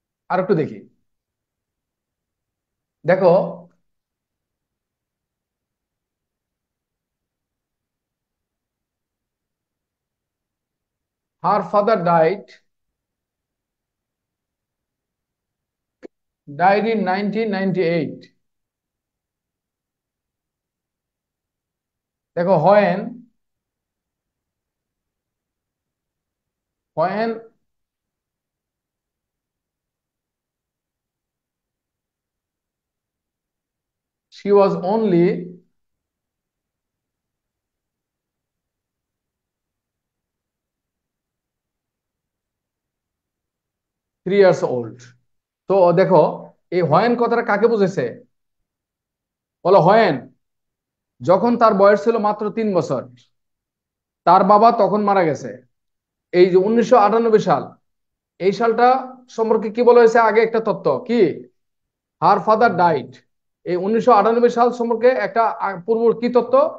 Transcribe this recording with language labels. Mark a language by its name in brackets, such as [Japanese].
[Bangla] আর একটু দেখি, দেখো [English] her father died in 1998। দেখো when she was only 3 years old। [Bangla] তো দেখো এই when কথাটা কাকে বুঝেছে? বলো when যখন তার বয়স ছিল মাত্র 3 বছর, তার বাবা তখন মারা গেছে। এই যে 1998 সাল, এই সালটা সম্পর্কে কি বলা হয়েছে? আগে একটা তথ্য কি? [English] Her father died. [Bangla] এই 1998 সাল সম্পর্কে একটা পূর্ব কি তথ্য?